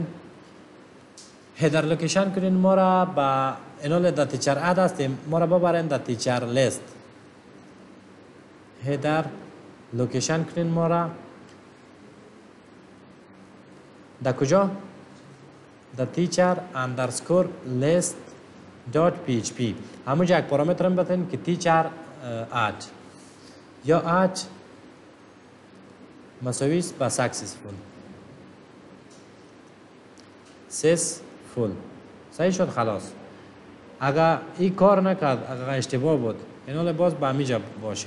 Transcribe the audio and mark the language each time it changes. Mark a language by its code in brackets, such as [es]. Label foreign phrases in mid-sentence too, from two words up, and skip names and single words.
[fa] هیدر لوکیشن کنین ما را با اینال در [en] teacher add [fa] هستیم ما را ببرین در [en] teacher list. [fa] هیدر لوکیشن کنین ما را در کجا؟ [en] در teacher underscore list dot php. [fa] همونجا یک پارامتر هم بتین که [en] teacher add [fa] یا add مساوی است با successful. صحیح شد خلاص. اگر این کار نکرد، اگر اشتباه بود اینال باز با همیجا باشین.